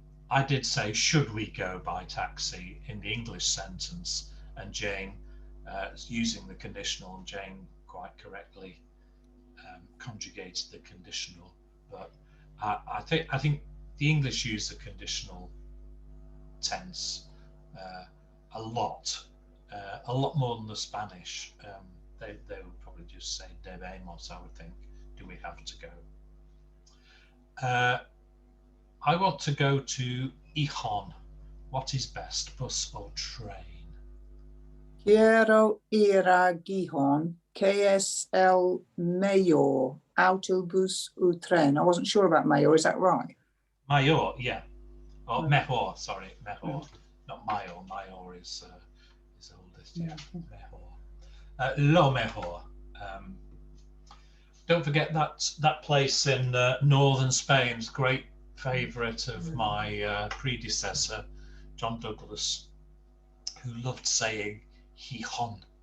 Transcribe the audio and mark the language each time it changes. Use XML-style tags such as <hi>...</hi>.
<en>I did say, should we go by taxi in the English sentence, and Jane, using the conditional, and Jane quite correctly conjugated the conditional, but I think the English use the conditional tense a lot more than the Spanish. They would probably just say</en> <es>debemos,</es> <en>I would think. Do we have to go? I want to go to Gijón. What is best, bus or train?</en> <es>Quiero ir a Gijón. ¿Qué es el mejor, autobús o tren?</es> <en>I wasn't sure about mejor, is that right? Mayor, yeah. Or mejor, sorry, mejor. Not mayor. Mayor is oldest, yeah. Mejor.</en> <es>Lo mejor.</es> <en>Don't forget that place in northern Spain's great favourite of my predecessor, John Douglas, who loved saying Gijón.</en>